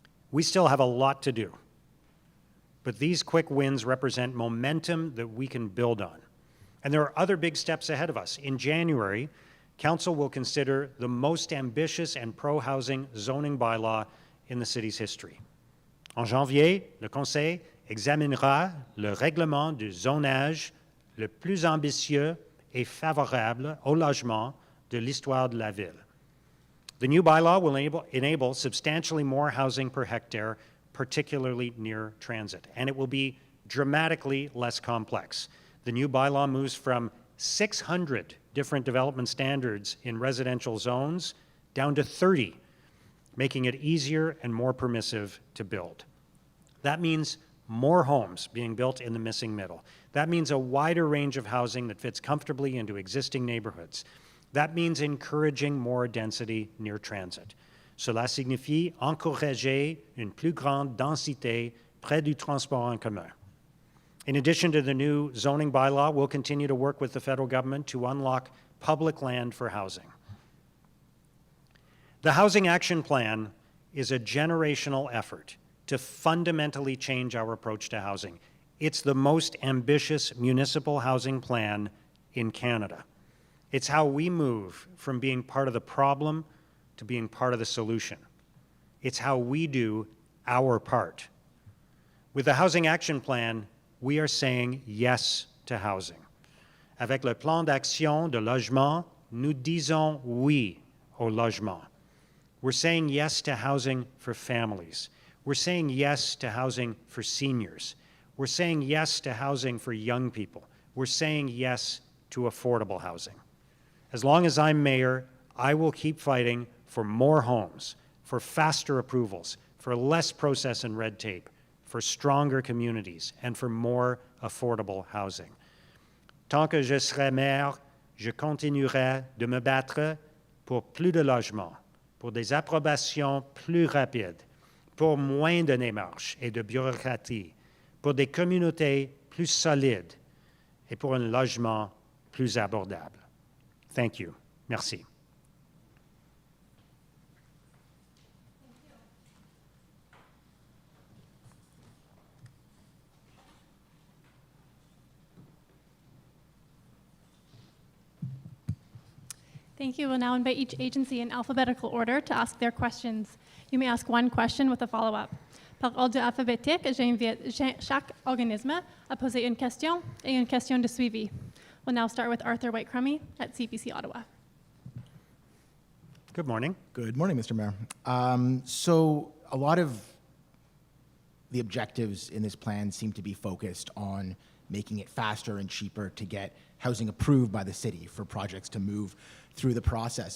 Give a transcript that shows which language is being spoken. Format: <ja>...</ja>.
<en>We still have a lot to do, but these quick wins represent momentum that we can build on. And there are other big steps ahead of us. In January, Council will consider the most ambitious and pro-housing zoning bylaw in the city's history.</en> <fr>En janvier, le Conseil examinera le règlement du zonage le plus ambitieux et favorable au logement de l'histoire de la ville.</fr> <en>The new bylaw will enable substantially more housing per hectare, particularly near transit, and it will be dramatically less complex. The new bylaw moves from 600 different development standards in residential zones down to 30, making it easier and more permissive to build. That means more homes being built in the missing middle. That means a wider range of housing that fits comfortably into existing neighborhoods. That means encouraging more density near transit.</en> <fr>Cela signifie encourager une plus grande densité près du transport en commun.</fr> <en>In addition to the new zoning bylaw, we'll continue to work with the federal government to unlock public land for housing. The Housing Action Plan is a generational effort to fundamentally change our approach to housing. It's the most ambitious municipal housing plan in Canada. It's how we move from being part of the problem to being part of the solution. It's how we do our part. With the Housing Action Plan, we are saying yes to housing.</en> <fr>Avec le plan d'action de logement, nous disons oui au logement.</fr> <en>We're saying yes to housing for families. We're saying yes to housing for seniors. We're saying yes to housing for young people. We're saying yes to affordable housing. As long as I'm mayor, I will keep fighting for more homes, for faster approvals, for less process and red tape, for stronger communities, and for more affordable housing.</en> <fr>Tant que je serai maire, je continuerai de me battre pour plus de logements, pour des approbations plus rapides, pour moins de démarches et de bureaucratie, pour des communautés plus solides et pour un logement plus abordable.</fr> <en>Thank you.</en> <fr>Merci.</fr> <en>Thank you. We'll now invite each agency in alphabetical order to ask their questions. You may ask one question with a follow-up.</en> <fr>Par ordre alphabétique, j'invite chaque organisme à poser une question et une question de suivi.</fr> <en>We'll now start with Arthur White-Crummey at CPC Ottawa. Good morning. Good morning, Mr. Mayor. So a lot of the objectives in this plan seem to be focused on making it faster and cheaper to get housing approved by the city for projects to move through the process.</en>